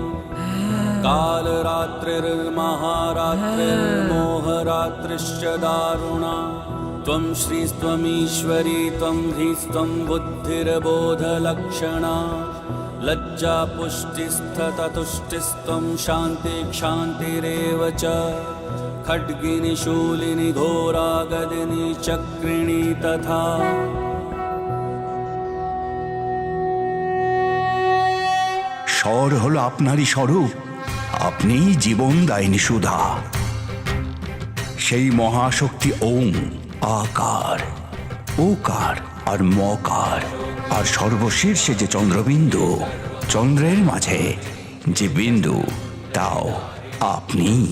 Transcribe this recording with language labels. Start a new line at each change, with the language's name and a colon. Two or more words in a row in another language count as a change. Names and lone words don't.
Sanskrit: कालरात्रिर्महारात्रिर्मोहरात्रिश्च दारुणा त्वं श्रीस्त्वमीश्वरी त्वं ह्रीस्त्वं बुद्धिर्बोधलक्षणा लज्जा पुष्टिस्तथा तुष्टिस्त्वं शान्तिक्षान्तिरेव च खड्गिनी शूलिनी घोरा गदिनी चक्रिणी तथा
Bangla: স্বর হলো আপনারই স্বরূপ, আপনিই জীবন দায়িনী সুধা। সেই মহাশক্তি ওম, আকার, ওকার আর মকার, আর সর্বশীর্ষে যে চন্দ্রবিন্দু, চন্দ্রের মাঝে যে বিন্দু, তাও আপনি।